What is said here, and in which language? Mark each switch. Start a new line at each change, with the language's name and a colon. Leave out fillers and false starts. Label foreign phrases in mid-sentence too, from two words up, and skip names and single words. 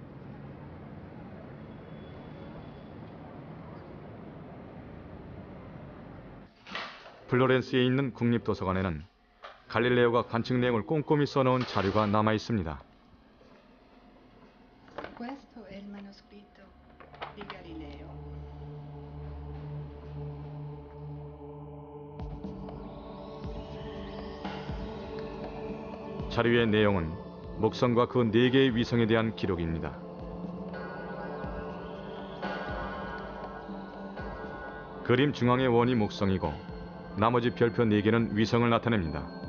Korean: 플로렌스에 있는 국립도서관에는 갈릴레오가 관측 내용을 꼼꼼히 써놓은 자료가 남아 있습니다.
Italian: Questo è il manoscritto di Galileo.
Korean: 자료의 내용은 목성과 그 4개의 위성에 대한 기록입니다. 그림 중앙의 원이 목성이고 나머지 별표 4개는 위성을 나타냅니다.